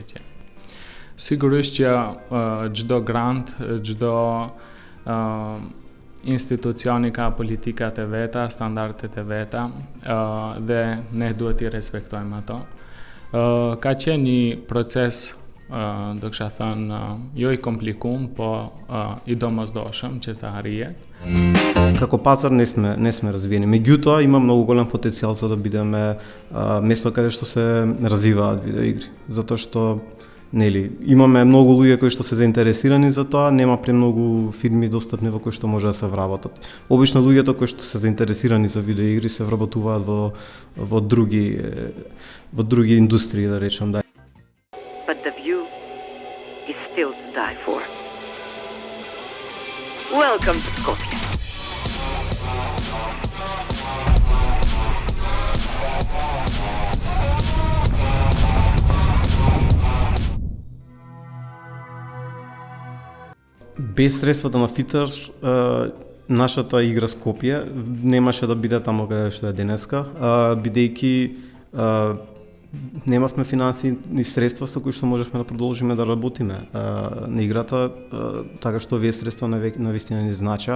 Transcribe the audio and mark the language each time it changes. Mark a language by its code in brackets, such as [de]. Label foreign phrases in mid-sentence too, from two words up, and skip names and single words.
[sq] Sigurisht që çdo grant, çdo institucioni ka politikat e veta, standardet e veta, dhe ne duhet i respektojmë ato. Ka qenë një proces, do kisha thënë, jo i komplikuar, po i domosdoshëm që të arrihet. [mk] Како пазар не сме развиени. Меѓутоа има многу голем потенцијал за да бидеме место каде што се развиваат видеоигри. Затоа што имаме многу луѓе кои што се заинтересирани за тоа, нема премногу фирми достапни во кои што може да се вработат. Обично луѓето кои што се заинтересирани за видеоигри се вработуваат во други индустрии, да речем, да. [en] But the view is still to die for. Welcome to Skopje. [mk] Без средствата на Фитер, нашата игра Скопје немаше да биде таму каде што е денеска, бидејќи немавме финансиски средства со кои што можевме да продолжиме да работиме на играта, така што овие средства навистина ни значаа.